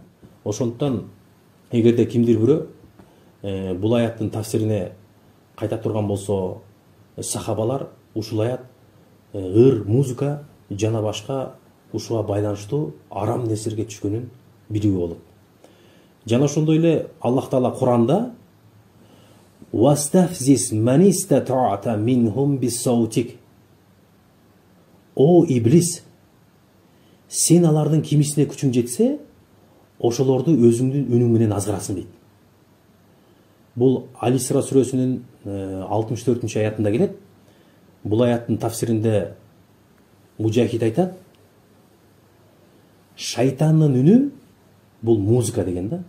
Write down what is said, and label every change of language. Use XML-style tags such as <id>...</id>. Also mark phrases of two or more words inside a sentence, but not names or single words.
<ky>Ошондуктан эгерде кимдир бирөө бул аяттын тафсирине кайта турган болсо, сахабалар ушул аят ыр, музыка жана башка ушуга байланыштуу арам нерселерге түшкөнүн билүү болот. Жана ошондой эле Аллах Таала Куранда</ky> <ar>«واستفزز من استطعت منهم بصوتك».</ar> <ky>О иблис, сен алардын кимисине күчүң жетсе, ошолорду өзүңдүн үнүң менен азгырасың дейт. Бул Ал-Исра сүрөсүнүн 64-аятында келет. Бул аяттын тафсиринде Мужахид айтат, шайтандын үнү бул музыка деген да.</ky>